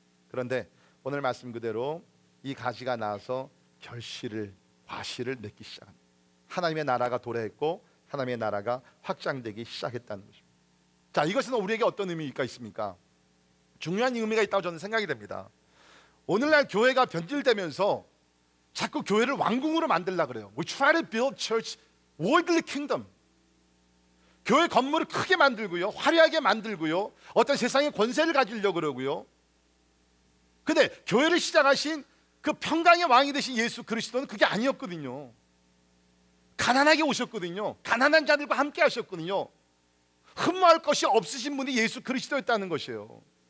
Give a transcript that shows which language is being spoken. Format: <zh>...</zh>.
<ko>그런데 오늘 말씀 그대로 이 가지가 나와서 과실을 맺기 시작합니다. 하나님의 나라가 도래했고 하나님의 나라가 확장되기 시작했다는 것입니다. 자, 이것은 우리에게 어떤 의미가 있습니까? 중요한 의미가 있다고 저는 생각이 됩니다. 오늘날 교회가 변질되면서 자꾸 교회를 왕궁으로 만들려고 그래요.</ko> <en>We try to build church worldly kingdom.</en> <ko>교회 건물을 크게 만들고요, 화려하게 만들고요, 어떤 세상의 권세를 가지려고 그러고요. 근데 교회를 시작하신 그 평강의 왕이 되신 예수 그리스도는 그게 아니었거든요. 가난하게 오셨거든요. 가난한 자들과 함께 하셨거든요. 흠모할 것이 없으신 분이 예수 그리스도였다는 것이에요.</ko>